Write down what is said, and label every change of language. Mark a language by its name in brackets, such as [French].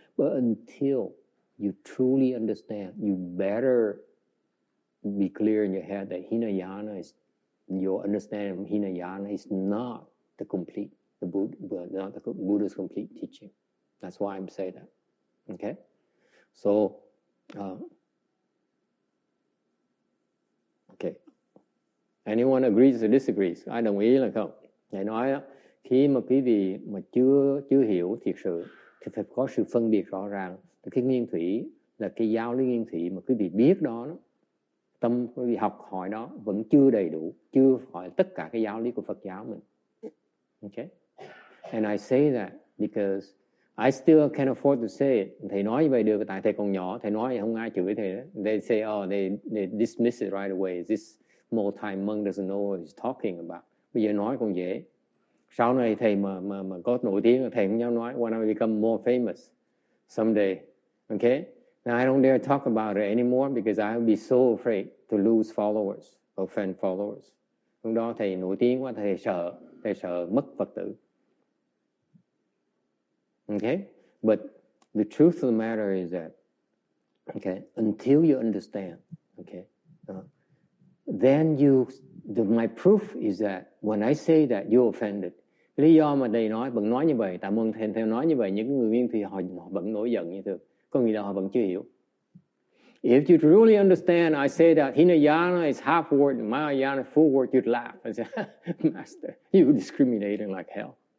[English] But until you truly understand, you better be clear in your head that Hinayana is, your understanding of Hinayana is not the Buddha's complete teaching. That's why I'm saying that. Okay? So, okay. Anyone agrees or disagrees? [Vietnamese] Ai đồng ý là không? Thầy nói đó, khi mà quý vị mà chưa hiểu thiệt sự thì phải có sự phân biệt rõ ràng. Cái nguyên thủy là cái giáo lý nguyên thủy mà quý vị biết đó, tâm quý vị học hỏi đó vẫn chưa đầy đủ, chưa hỏi tất cả cái giáo lý của Phật giáo mình. [English] Okay? And I say that because I still can't afford to say it. [Vietnamese] Thầy nói như vậy được, tại thầy còn nhỏ, thầy nói không ai chửi thầy đó. [English] They say, they dismiss it right away. This small-time monk doesn't know what he's talking about. [Vietnamese] Bây giờ nói còn dễ. Sau này thầy mà có nổi tiếng, thầy cũng nhau nói, [English] when I become more famous someday. Okay? Now I don't dare talk about it anymore because I will be so afraid to lose followers, offend followers. [Vietnamese] Lúc đó thầy nổi tiếng quá, thầy sợ mất Phật tử. [English] Okay? But the truth of the matter is that, okay, until you understand, okay, then my proof is that when I say that you're offended, [Vietnamese] lý do mà thầy nói vẫn nói như vậy, tại mong thầy nói như vậy, những người nguyên thì họ vẫn nổi giận như thường, có nghĩa là họ vẫn chưa hiểu. [English] If you truly understand, I say that Hinayana is half word and Mahayana full word, you'd laugh and say, Master, you're discriminating like hell.